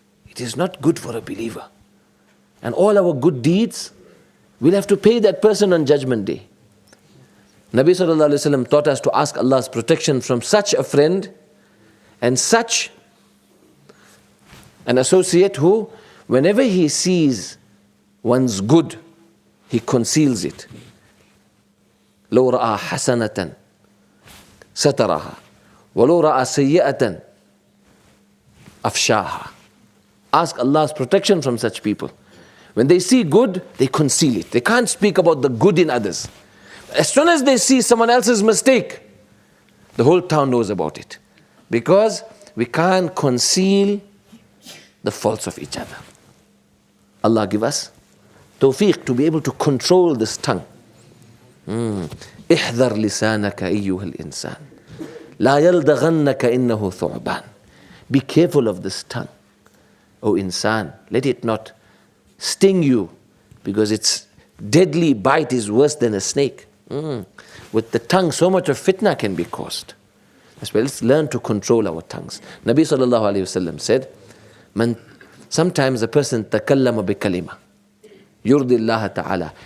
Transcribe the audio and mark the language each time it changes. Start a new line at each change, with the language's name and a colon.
English: It is not good for a believer. And all our good deeds, we'll have to pay that person on Judgment Day. Nabi sallallahu alayhi wa sallam taught us to ask Allah's protection from such a friend and such an associate who, whenever he sees one's good, he conceals it.
Arabic: لو رأى حسنة سترها ولو رأى سيئة أفشاها.
English: Ask Allah's protection from such people. When they see good, they conceal it. They can't speak about the good in others. As soon as they see someone else's mistake, the whole town knows about it. Because we can't conceal the faults of each other. Allah give us tawfiq to be able to control this tongue.
Arabic: احذر لسانك أيها الإنسان لا يلدغنك إنه ثعبان.
English: Be careful of this tongue, O insan. Let it not sting you, because its deadly bite is worse than a snake. With the tongue, so much of fitna can be caused. That's why let's learn to control our tongues. Nabi sallallahu alayhi wa sallam said, sometimes a person
Arabic: takallama bi kalima yurdi Allah ta'ala.